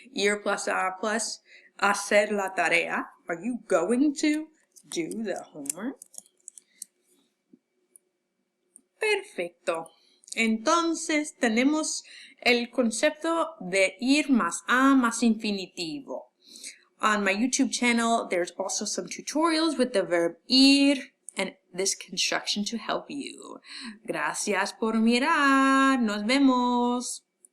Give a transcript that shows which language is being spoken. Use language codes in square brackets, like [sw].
[en] Ir plus a plus [es] hacer la tarea. [en] Are you going to do the homework? [es] Perfecto. Entonces tenemos el concepto de ir más a más infinitivo. [en] On my YouTube channel, there's also some tutorials with the verb ir and this construction to help you. [es] Gracias por mirar. Nos vemos.